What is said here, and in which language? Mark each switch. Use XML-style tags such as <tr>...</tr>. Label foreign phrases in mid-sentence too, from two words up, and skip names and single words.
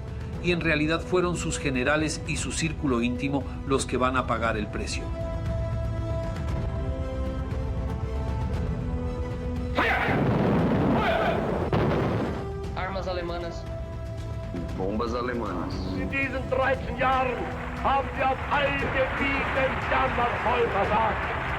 <es>Y en realidad fueron sus generales y su círculo íntimo los que van a pagar el precio. Armas alemanas. Bombas alemanas.</es> <de>In diesen 13 Jahren haben wir auf all Gebieten jammervoll versagt.</de>